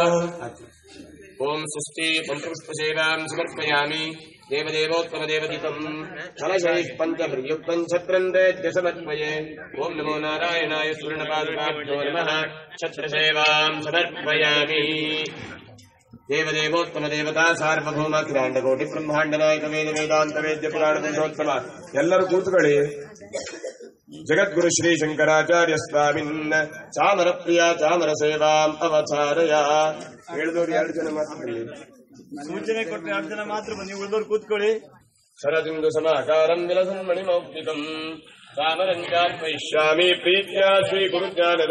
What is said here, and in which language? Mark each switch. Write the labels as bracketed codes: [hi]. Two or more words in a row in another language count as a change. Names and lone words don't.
[sa] ओम सुष्टि पुष्पसेवाम् समर्पयामि देवदेवोत्तमदेवदितम् कलशैः पञ्चभिर्युक्तम् छत्रन्देत्य समर्पये। ओम नमो नारायणाय स्वर्णपादुकाभ्यो नमः। छत्रसेवाम् समर्पयामि। देवदेवोत्तमदेवता सार्वभौम अखिलाण्डकोटि ब्रह्माण्ड नायक ವೇದ ವೇದಾಂತ ವೇದ್ಯ ಪುರಾಣ ಪುರುಷೋತ್ತಮ [kn] ಎಲ್ಲರೂ ಕೂತುಕೊಳ್ಳಿ. [sa] ಜಗದ್ಗುರು ಶ್ರೀ ಶಂಕರಾಚಾರ್ಯ ಸ್ವಾಮಿನ್ ಚಾಮರ ಪ್ರಿಯ ಚಾಮರ ಸೇವಾಂ ಅವಚಾರಯ. [kn] ಹೇಳಿದವರು 2 ಜನ ಮಾತ್ರ ಬರಲಿ. ಸೂಚನೆ ಕೊಟ್ಟರೆ 2 ಜನ ಮಾತ್ರ ಬನ್ನಿ, ಉಳಿದವರು ಕೂತ್ಕೊಳ್ಳಿ. [sa] ಶರದಿಂದು ಸಮಾಕಾರಂ ವಿಲಸನ್ ಮಣಿಮೌಕ್ತಿಕಂ ಸಾಮರಂಚಾರ್ಪಯಿಷ್ಯಾಮಿ ಪ್ರೀತ್ಯಾ ಶ್ರೀ ಗುರುಜ್ಞಾನದ.